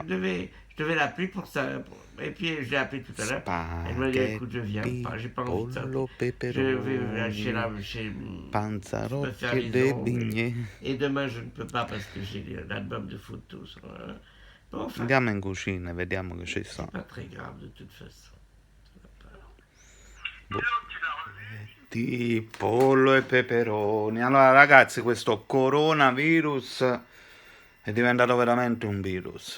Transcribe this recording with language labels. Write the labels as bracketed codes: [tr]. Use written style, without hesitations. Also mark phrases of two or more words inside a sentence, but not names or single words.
[fr] je devais l'appeler pour ça. Et puis je l'ai appelé tout à l'heure. Elle m'a dit écoute, je viens [it] Spaghetti, [fr] pas, j'ai pas envie de sortir. [it] pollo, [fr] Je vais chez [it] peperoni, [fr] me faire [it] panzarotti e [fr] les [it] dei [fr] ongles. [it] bignè. [fr] Et demain je ne peux pas parce que j'ai l'album de photos. Bon, enfin, [it] Andiamo in cucina e vediamo che ci [fr] c'est [it] sta. [fr] pas très grave de toute façon. [it] Boh. Di pollo e peperoni. Allora, ragazzi, questo coronavirus è diventato veramente un virus.